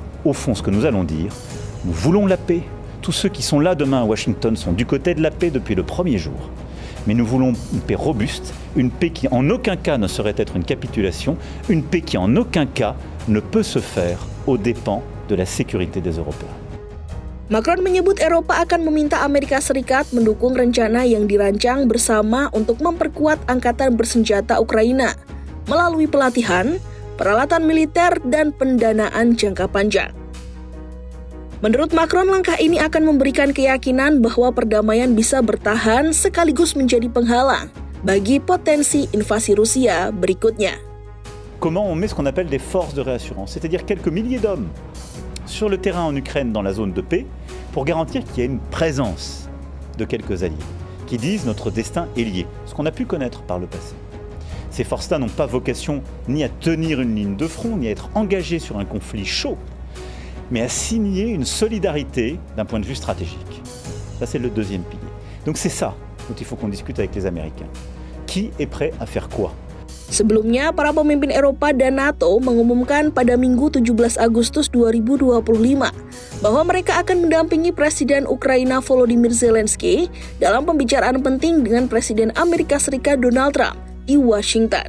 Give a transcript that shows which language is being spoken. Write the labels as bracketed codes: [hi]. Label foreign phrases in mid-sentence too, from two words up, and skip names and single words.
[fr] Au fond, ce que nous allons dire, nous voulons la paix. Tous ceux qui sont là demain à Washington sont du côté de la paix depuis le premier jour. Mais nous voulons une paix robuste, une paix qui en aucun cas ne saurait être une capitulation, une paix qui en aucun cas ne peut se faire aux dépens de la sécurité des Européens. [id] Macron menyebut Eropa akan meminta Amerika Serikat mendukung rencana yang dirancang bersama untuk memperkuat angkatan bersenjata Ukraina melalui pelatihan, peralatan militer, dan pendanaan jangka panjang. Menurut Macron, langkah ini akan memberikan keyakinan bahwa perdamaian bisa bertahan sekaligus menjadi penghalang bagi potensi invasi Rusia berikutnya. [fr] Comment on met ce qu'on appelle des forces de réassurance, c'est-à-dire quelques milliers d'hommes sur le terrain en Ukraine dans la zone de paix pour garantir qu'il y ait une présence de quelques alliés qui disent notre destin est lié, ce qu'on a pu connaître par le passé. Ces forces-là n'ont pas vocation ni à tenir une ligne de front, ni à être engagées sur un conflit chaud, mais à signer une solidarité d'un point de vue stratégique. Ça, c'est le deuxième pilier. Donc c'est ça dont il faut qu'on discute avec les Américains. Qui est prêt à faire quoi? [id] Sebelumnya, para pemimpin Eropa dan NATO mengumumkan pada Minggu 17 Agustus 2025 bahwa mereka akan mendampingi Presiden Ukraina Volodymyr Zelensky dalam pembicaraan penting dengan Presiden Amerika Serikat Donald Trump di Washington.